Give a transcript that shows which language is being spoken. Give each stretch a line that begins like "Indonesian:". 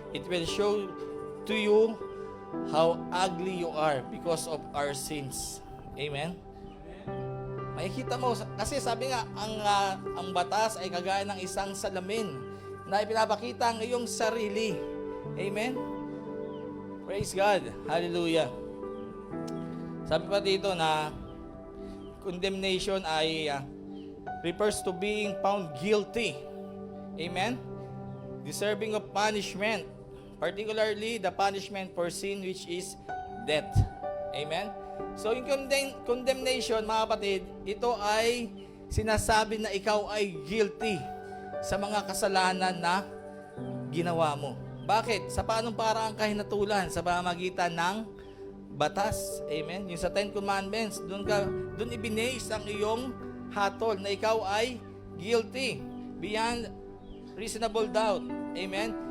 English: It will show to you how ugly you are because of our sins. Amen?
Filipino: Makikita mo, kasi sabi nga, ang batas ay kagaya ng isang salamin na ipinapakita ang iyong sarili.
English: Amen? Praise God. Hallelujah.
Filipino: Sabi pa dito na
English: condemnation ay refers to being found guilty. Amen? Deserving of punishment. Particularly the punishment for sin, which is death. Amen?
Filipino: So yung condemnation, mga kapatid, ito ay sinasabi na ikaw ay guilty sa mga kasalanan na ginawa mo. Bakit? Sa paanong paraan ka hinatulan? Sa pamamagitan ng batas. Amen? Yung sa Ten Commandments, doon ibinase ang iyong hatol na ikaw ay
English: guilty beyond reasonable doubt.
Filipino: Amen?